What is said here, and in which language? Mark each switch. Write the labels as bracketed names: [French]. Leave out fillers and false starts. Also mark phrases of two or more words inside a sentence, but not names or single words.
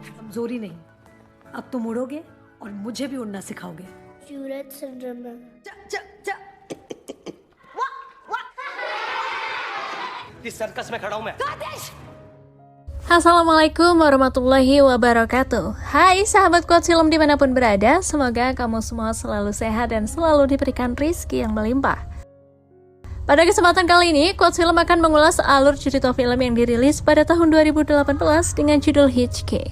[Hindi] कमजोरी नहीं, अब तुम उड़ोगे और मुझे भी उड़ना सिखाओगे। [English] Tourette syndrome [Hindi] है। इस सर्कस में खड़ा हूं मैं। [Arabic] السلام عليكم ورحمة الله وبركاته. [Indonesian] Hai sahabat Quotes Film dimanapun berada, semoga kamu semua selalu sehat dan selalu diberikan rizki yang melimpah. Pada kesempatan kali ini, Quotes Film akan mengulas alur cerita film yang dirilis pada tahun 2018 dengan judul Hitchcake.